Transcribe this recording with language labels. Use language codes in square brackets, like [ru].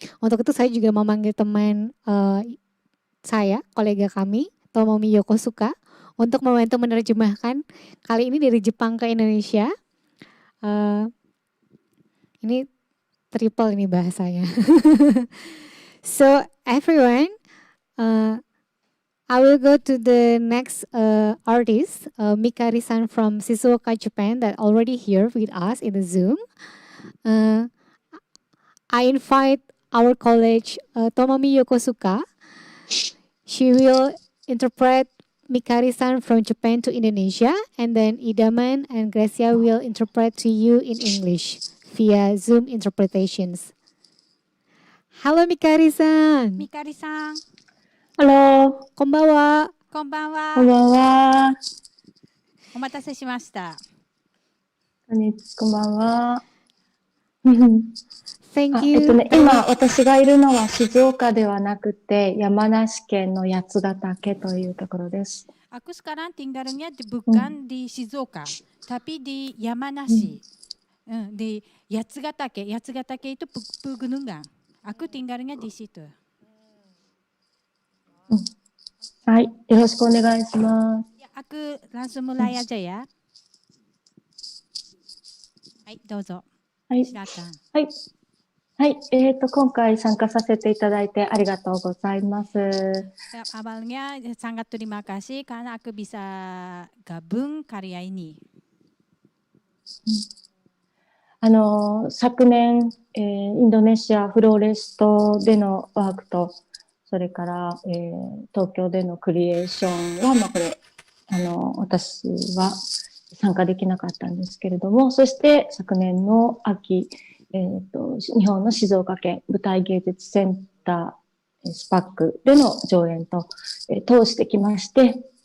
[id] Untuk itu saya juga memanggil teman saya, kolega kami, Tomomi Yokosuka, untuk membantu menerjemahkan kali ini dari Jepang ke Indonesia. Ini triple ini bahasanya. [en] So everyone, I will go to the next artist, Micari-san from Shizuoka, Japan, that already here with us in the Zoom. I invite our colleague Tomomi Yokosuka. She will interpret Micari-san from Japan to Indonesia, and then Idaman and Gracia will interpret to you in English via Zoom interpretations. Hello, Micari-san. Micari-san. Hello. [ja] こんばんは。こんばんは。こんばんは。お待たせしました。こんばんは。 [en] Thank you. [ja] 今私がいるのは静岡ではなくて山梨県の八ヶ岳というところです。 [id] Aku sekarang tinggalnya bukan di Shizuoka, tapi di Yamanashi. Di Yatsugatake. Yatsugatake itu pegunungan. Aku tinggalnya di situ. [ja] はい、よろしくお願いします。 [id] Aku langsung mulai aja ya. [ja] はい、どうぞ。はい、 [id] silakan. [ja] はい。はい、今回参加させていただいてありがとうございます。 [id] Awalnya sangat terima kasih karena aku bisa gabung karya ini. [ja] 昨年、インドネシアフローレストでのワークと、それから、東京でのクリエーションは、これ私は参加できなかったんですけれども、そして昨年の秋、日本の静岡県舞台芸術センタースパックでの上演と、通してきまして、